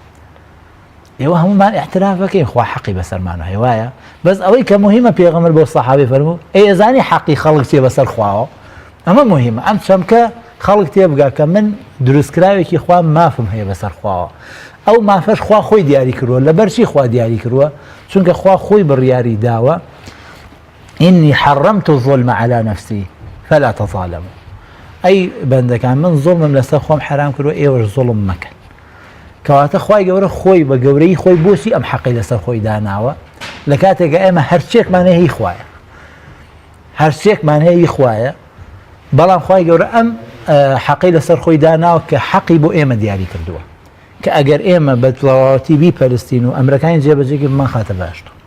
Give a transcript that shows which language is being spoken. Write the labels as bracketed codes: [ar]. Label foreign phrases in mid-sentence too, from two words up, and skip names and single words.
[ckb] ئێوە هەمومان احترافەکەین خوا حەقی بەسەرمانە هێوایە بەس ئەوەی کە مهمە پێغەمبەر بۆ سەحابەی فەرموو ئەزانی حەقی خەڵک چییە بەسەر خواوە ئەمە مهمە ئەم چەمکە خەڵک تێبگا کە من دروستکراوێکی خوا مافم هەیە بەسەر خواوە ئەو مافەش خوا خۆی دیاری کردووە لەبەرچی خوا دیاری کردووە چونکە خوا خۆی بڕیاری داوە [ar] ئینی حەڕەمت الظلم على نفسی فلا تظالموا [ckb] ئەی بەندەکان من زوڵمم لەسەر خۆم حرام کردووە ئێوەش زوڵم مەکەن کەواتە خوای گەورە خۆی بە گەورەی خۆی بۆچی ئەم حەقی لەسەر خۆی داناوە لە کاتێکە ئێمە هەرچێکمان هەیە هی خوایە هەرچێکمان هەیە هی خوایە بەڵام خوای گەورە ئەم حەقی لەسەر خۆی داناوە کە حەقی بۆ ئێمە دیاری کردووە کە ئەگەر ئێمە بە تەواوەتی بیپەرستین و ئەمرەکانی جێبەجێکی بمان خاتە باشتر